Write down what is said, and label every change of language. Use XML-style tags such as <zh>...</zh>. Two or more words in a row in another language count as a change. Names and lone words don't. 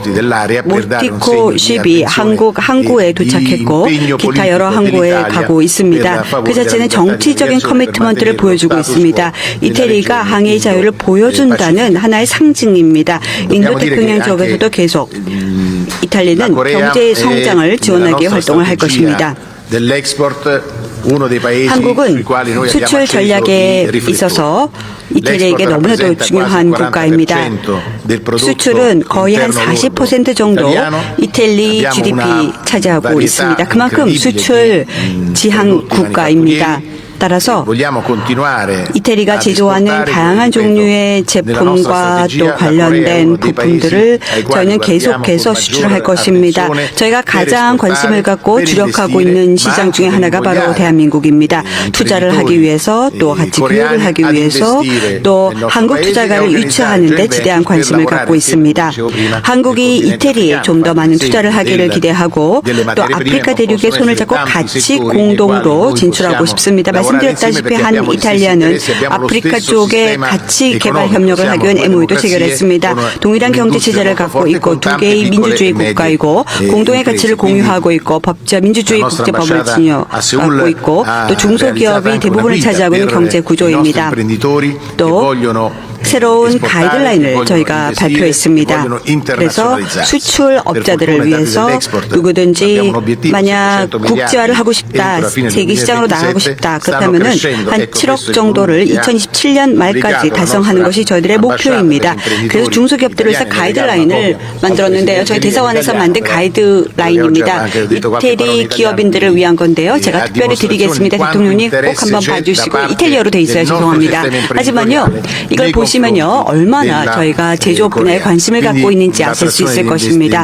<ko>모티코 쉽이 한국 항구에 도착했고 기타 여러 항구에 가고 있습니다. 그 자체는 정치적인 커미트먼트를 보여주고 있습니다. 이태리가 항해의 자유를 보여준다는 하나의 상징입니다. 인도태평양 지역에서도 계속 이탈리아는 경제 성장을 지원하기 위해 활동을 할 것입니다.</ko> <it>uno dei paesi sui</it> <ko>한국은</ko> <it>quali noi abbiamo</it> <ko>수출</ko> <it>acceso</it> <ko>전략에</ko> <it>i riflettori.</it> <ko>있어서 이태리에게</ko> <it>L'export</it> <ko>너무나도</ko> <it>rappresenta</it> <ko>중요한</ko> <it>quasi il</it> <ko>국가입니다.</ko> <it>40% del prodotto</it> <ko>수출은 거의 한</ko> <it>interno</it> <ko>40% 정도</ko> <it>italiano.</it> <ko>이탈리</ko> <it>Abbiamo</it> <ko>GDP</ko> <it>una</it> <ko>차지하고</ko> <it>varietà</it> <ko>있습니다. 그만큼</ko> <it>incredibile</it> <ko>수출</ko> <it>di</it> <ko>지향</ko> <it>prodotti</it> <ko>국가입니다.</ko> <it>manifatturieri.</it> <ko>따라서</ko> <it>Vogliamo continuare</it> <ko>이태리가</ko> <it>ad</it> <ko>제조하는</ko> <it>esportare,</it> <ko>다양한</ko> <it>ripeto,</it> <ko>종류의</ko> <it>nella nostra</it> <ko>제품과</ko> <it>strategia,</it> <ko>또</ko> <it>la Corea è</it> <ko>관련된</ko> <it>uno dei paesi</it> <ko>부품들을</ko> <it>ai quali</it> <ko>저희는</ko> <it>guardiamo</it> <ko>계속해서</ko> <it>con</it> <ko>수출할</ko> <it>maggiore</it> <ko>것입니다.</ko> <it>attenzione</it> <ko>저희가</ko> <it>per</it> <ko>가장</ko> <it>esportare,</it> <ko>관심을 갖고</ko> <it>per</it> <ko>주력하고</ko> <it>investire,</it> <ko>있는</ko> <it>ma</it> <ko>시장</ko> <it>anche</it> <ko>중에</ko> <it>per</it> <ko>하나가 바로</ko> <it>invogliare</it> <ko>대한민국입니다.</ko> <it>i</it> <ko>투자를 하기</ko> <it>imprenditori</it> <ko>위해서 또 같이 교육을</ko> <it>coreani</it> <ko>하기</ko> <it>ad</it> <ko>위해서</ko> <it>investire</it> <ko>또</ko> <it>nel nostro</it> <ko>한국</ko> <it>paese e</it> <ko>투자가를</ko> <it>organizzare</it> <ko>유치하는 데</ko> <it>joint</it> <ko>지대한</ko> <it>venture per</it> <ko>관심을</ko> <it>lavorare</it> <ko>갖고</ko> <it>insieme,</it> <ko>있습니다.</ko> <it>come dicevo prima,</it> <ko>한국이</ko> <it>nel continente</it> <ko>이태리에</ko> <it>africano,</it> <ko>좀 더 많은</ko> <it>per</it> <ko>투자를</ko> <it>esempio</it> <ko>하기를 기대하고</ko> <it>delle</it> <ko>또</ko> <it>materie prime</it> <ko>아프리카 대륙에</ko> <it>possono</it> <ko>손을</ko> <it>essere</it> <ko>잡고</ko> <it>tanti</it> <ko>같이</ko> <it>settori nei quali</it> <ko>공동으로</ko> <it>noi</it> <ko>진출하고</ko> <it>possiamo</it> <ko>싶습니다.</ko> <it>lavorare insieme</it> <ko>말씀드렸다시피</ko> <it>perché</it> <ko>한</ko> <it>abbiamo gli stessi</it> <ko>이탈리아는</ko> <it>interessi, abbiamo lo</it> <ko>아프리카</ko> <it>stesso</it> <ko>쪽에</ko> <it>sistema</it> <ko>같이 개발</ko> <it>economico.</it> <ko>협력을 하기 위한</ko> <it>Siamo due</it> <ko>MOU도</ko> <it>democrazie</it> <ko>체결했습니다.</ko> <it>con</it> <ko>동일한 경제</ko> <it>un'industria</it> <ko>체제를</ko> <it>molto</it> <ko>갖고</ko> <it>forte</it> <ko>있고</ko> <it>con</it> <ko>두</ko> <it>tante</it> <ko>개의</ko> <it>piccole</it> <ko>민주주의</ko> <it>e medie</it> <ko>국가이고 공동의</ko> <it>imprese.</it> <ko>가치를</ko> <it>Quindi</it> <ko>공유하고 있고 법자 민주주의</ko> <it>la nostra</it> <ko>국제법을</ko> <it>ambasciata a</it> <ko>갖고</ko> <it>Seoul</it> <ko>있고</ko> <it>ha</it> <ko>또 중소기업이</ko> <it>realizzato anche una</it> <ko>대부분을</ko> <it>guida</it> <ko>차지하고 있는</ko> <it>per</it> <ko>경제</ko> <it>i nostri</it> <ko>구조입니다.</ko> <it>imprenditori che</it> <ko>또</ko> <it>vogliono</it> <ko>새로운</ko> <it>esportare,</it> <ko>가이드라인을</ko> <it>vogliono</it> <ko>저희가</ko> <it>investire,</it> <ko>발표했습니다.</ko> <it>vogliono</it> <ko>그래서</ko> <it>internazionalizzarsi.</it> <ko>수출 업자들을</ko> <it>Per fortuna,</it> <ko>위해서</ko> <it>i dati dell'export</it> <ko>누구든지</ko> <it>abbiamo un obiettivo,</it> <ko>만약</ko> <it>700</it> <ko>국제화를 하고</ko> <it>miliardi</it> <ko>싶다,</ko> <it>entro la fine del</it> <ko>세계 시장으로 나가고</ko> <it>2027</it> <ko>싶다,</ko> <it>stanno</it> <ko>그렇다면</ko> <it>crescendo.</it> <ko>한</ko> <it>Ecco,</it> <ko>7억</ko> <it>questo è il</it> <ko>정도를</ko> <it>volume che ha</it> <ko>2027년 말까지</ko> <it>obbligato la</it> <ko>달성하는</ko> <it>nostra</it> <ko>것이 저희들의</ko> <it>ambasciata</it> <ko>목표입니다.</ko> <it>per gli</it> <ko>그래서</ko> <it>imprenditori</it> <ko>중소기업들을 위해서</ko> <it>italiani</it> <ko>가이드라인을</ko> <it>nel</it> <ko>만들었는데요. 저희 대사관에서 만든 가이드라인입니다. 이태리 기업인들을 위한 건데요. 제가 특별히 드리겠습니다. 대통령님 꼭 한번 봐주시고 이탈리아로 돼 있어요. 죄송합니다. 하지만요. 이걸 보시면요. 얼마나 저희가 제조업 분야에 관심을 갖고 있는지 아실 수 있을 것입니다.</ko>